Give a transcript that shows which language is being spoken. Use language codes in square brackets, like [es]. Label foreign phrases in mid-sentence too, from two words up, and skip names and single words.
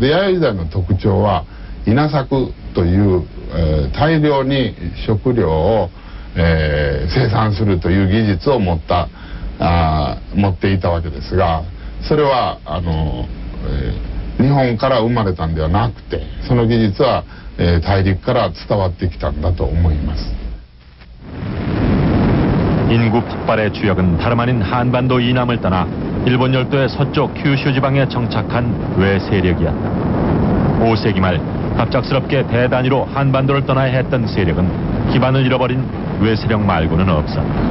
[ja] で弥生時代の特徴は稲作という、大量に食料を、生産するという技術を持っていたわけですが、それは日本から生まれたんではなくて、その技術は、大陸から伝わってきたんだと思います。 [ko] 인구 폭발의 주역은 다름 아닌 한반도 이남을 떠나 일본 열도의 서쪽 큐슈 지방에 정착한 외 세력이었다. 5세기 말 갑작스럽게 대단위로 한반도를 떠나야 했던 세력은 기반을 잃어버린 외 세력 말고는 없었다.